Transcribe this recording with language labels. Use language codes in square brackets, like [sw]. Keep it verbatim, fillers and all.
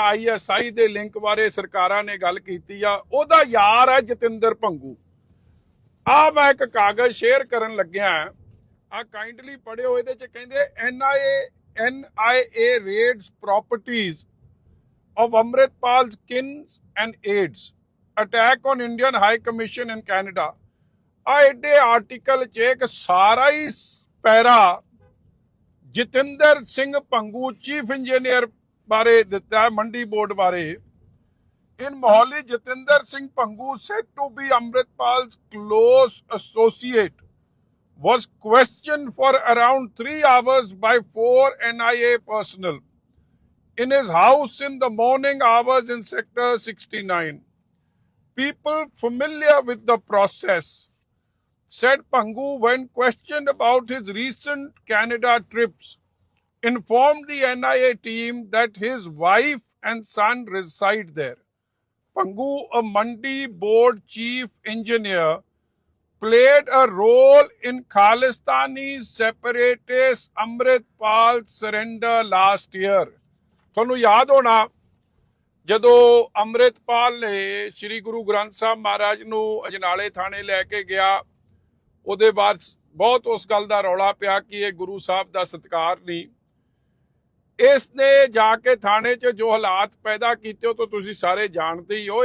[pa] ISI ਦੇ link ਬਾਰੇ ਸਰਕਾਰਾਂ ਨੇ ਗੱਲ ਕੀਤੀ ਆ। ਉਹਦਾ ਯਾਰ ਹੈ ਜਤਿੰਦਰ ਭੰਗੂ। ਆ ਮੈਂ ਇੱਕ ਕਾਗਜ਼ ਸ਼ੇਅਰ ਕਰਨ ਲੱਗਿਆ, ਆ ਕਾਈਂਡਲੀ ਪੜਿਓ। ਇਹਦੇ ਚ ਕਹਿੰਦੇ [en] NIA NIA raids properties of Amritpal's kins and aides. Attack on Indian High Commission in Canada. [pa] ਆ ਐਡੇ ਆਰਟੀਕਲ 'ਚ ਇੱਕ ਸਾਰਾ ਹੀ ਸ- ਪੈਰਾ ਜਤਿੰਦਰ ਸਿੰਘ ਭੰਗੂ ਚੀਫ ਇੰਜੀਨੀਅਰ ਬਾਰੇ ਦਿੱਤਾ ਹੈ, ਮੰਡੀ ਬੋਰਡ ਬਾਰੇ। [en] In Mohali, Jatinder Singh Pangu, said to be Amritpal's close associate, was questioned for around three hours by four N I A personnel in his house in the morning hours in Sector sixty-nine. People familiar with the process said Pangu, when questioned about his recent Canada trips, informed the N I A team that his wife and son reside there. Pangu, a Mandi board chief engineer, played a role in Khalistani separatist Amritpal's surrender last year. [pa] ਤੁਹਾਨੂੰ ਯਾਦ ਹੋਣਾ ਜਦੋਂ ਅੰਮ੍ਰਿਤਪਾਲ ਨੇ ਸ੍ਰੀ ਗੁਰੂ ਗ੍ਰੰਥ ਸਾਹਿਬ ਮਹਾਰਾਜ ਨੂੰ ਅਜਨਾਲੇ ਥਾਣੇ ਲੈ ਕੇ ਗਿਆ, ਉਹਦੇ ਬਾਅਦ ਬਹੁਤ ਉਸ ਗੱਲ ਦਾ ਰੌਲਾ ਪਿਆ ਕਿ ਇਹ ਗੁਰੂ ਸਾਹਿਬ ਦਾ ਸਤਿਕਾਰ ਨਹੀਂ। ਇਸ ਨੇ ਜਾ ਕੇ ਥਾਣੇ 'ਚ ਜੋ ਹਾਲਾਤ ਪੈਦਾ ਕੀਤੇ ਉਹ ਤਾਂ ਤੁਸੀਂ ਸਾਰੇ ਜਾਣਦੇ ਹੀ ਹੋ।